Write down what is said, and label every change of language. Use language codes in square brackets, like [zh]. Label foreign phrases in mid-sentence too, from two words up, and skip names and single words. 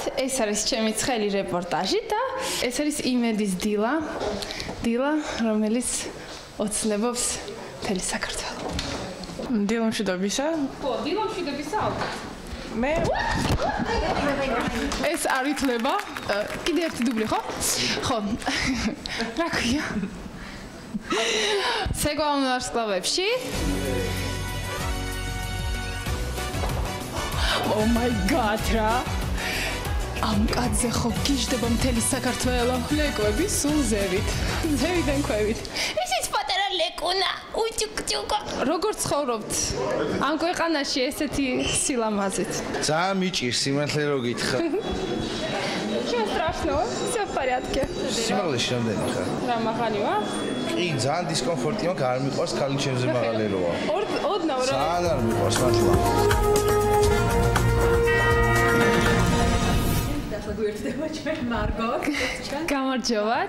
[ka] ეს არის ჩემი ცხელი რეპორტაჟი და ეს არის იმედის დილა, რომელიც ოცნებობს მთელი საქართველო. დილა მშვიდობისა? ხო, დილა მშვიდობისა ალბათ. მე ეს არ ითვლება. კიდე ერთი დუბლი, ხო? ხო. რა ქვია? სეგვაუნ ვარსკვლავებში. [en] Oh my god, [ka] რა. ამ კაცზე ხო გიждდება მთელი საქართველო. ლეკვები სულ ზევით. ზევიდან ქვევით. ისიც პატარა ლეკუნა, უჭუკჭუკა. როგორ ცხოვრობთ? ამ ქვეყანაში ესეთი სილამაზით. ძალიან მიჭირს სიმართლე რო გითხრა. [ru] Ничего страшного, всё в порядке. [ka] სიმაღლეში რამდენი ხარ? რა მაღალი ვარ? კი, ძალიან დისკომფორტი მაქვს, არ მიყვარს ქალი ჩემზე მაღალი როა. ოდნავ რა. ძალიან არ მიყვარს მართლა. გამარჯობათ.